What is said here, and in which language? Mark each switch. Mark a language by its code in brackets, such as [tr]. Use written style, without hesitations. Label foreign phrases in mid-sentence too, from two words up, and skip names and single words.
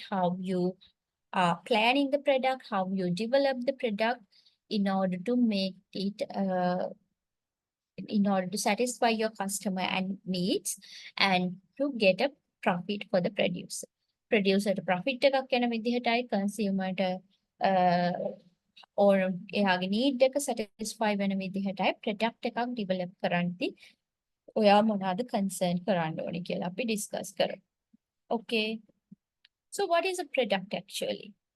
[en] How you are planning the product, how you develop the product in order to make it, in order to satisfy your customer and needs and to get a profit for the producer. Producer to profit [si] එකක් යන විදිහටයි consumer ට or එයාගේ need එක satisfy වෙන විදිහටයි product එකක් develop කරන්නදී ඔයා මොනවාද concern කරන්න ඕනේ කියලා අපි discuss කරමු. [en] Okay. So what is a product actually?